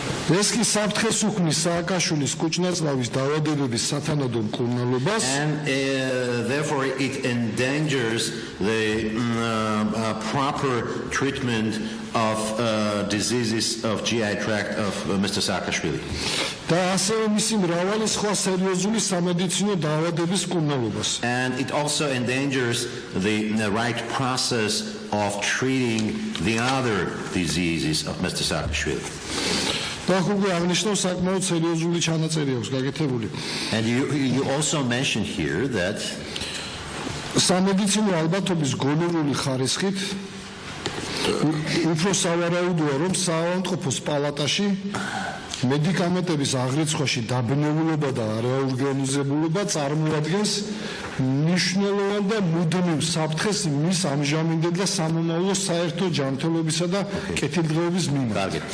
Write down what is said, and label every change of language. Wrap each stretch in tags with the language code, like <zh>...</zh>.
<ka>ეს კი საფრთხეს უქმნის სააკაშვილის კუჭნაწლავის დაავადებების სათანადო მკურნალობას</ka> <en>and therefore it endangers the proper treatment of diseases of GI tract of Mr. Saakashvili.</en> <ka>და ასევე მისი მრავალი სხვა სერიოზული სამედიცინო დაავადების მკურნალობას.</ka> <en>And it also endangers the right process of treating the other diseases of Mr. Saakashvili.</en> <ka>და უკვე აღნიშნავს საკმაოდ სერიოზული ჩანაწერი აქვს გაკეთებული.</ka> <en>And you also mentioned here that</en> <ka>სამედიცინო ალბათობის გონივრული ხარისხით უფრო სავარაუდოა რომ საავადმყოფოს პალატაში მედიკამენტების აღრიცხვაში დაბნეულობა და არაორგანიზებულობა წარმოადგენს მნიშვნელოვან და მუდმივ საფრთხეს მის ამჟამინდელ და სამომავლო საერთო ჯანმრთელობისა და კეთილდღეობის მიმართ.</ka>